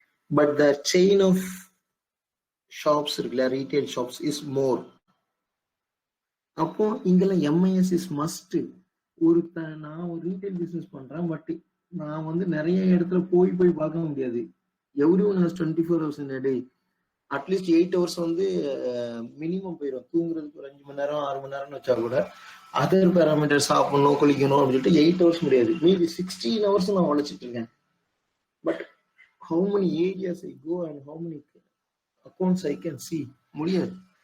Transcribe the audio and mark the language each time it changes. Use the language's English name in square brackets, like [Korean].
[English] but the chain of shops [Tamil] இருக்குல்ல, [English] Retail shops is more. [Tamil] அப்போ இங்கெல்லாம் MIS இஸ் மஸ்ட். நான் ஒரு ரீட்டைல் பிசினஸ் பண்றேன், பட் நான் வந்து நிறைய இடத்துல போய் பார்க்க முடியாது. [English] Every one has 24 hours in a day. [Tamil] At least 8 hours வந்து மினிமம் போயிடும். தூங்குறதுக்கு ஒரு 5 மணி நேரம் 6 மணி நேரம்னு வச்சா கூட அதர் பேராமீட்டர் சாப்பிடணும், குளிக்கணும் அப்படின்னு சொல்லிட்டு 8 hours முடியாது. மீதி 16 hours நான் உழைச்சிட்டு இருக்கேன். [English] but how many areas I go and how many accounts I can see [Tamil] முடியாது.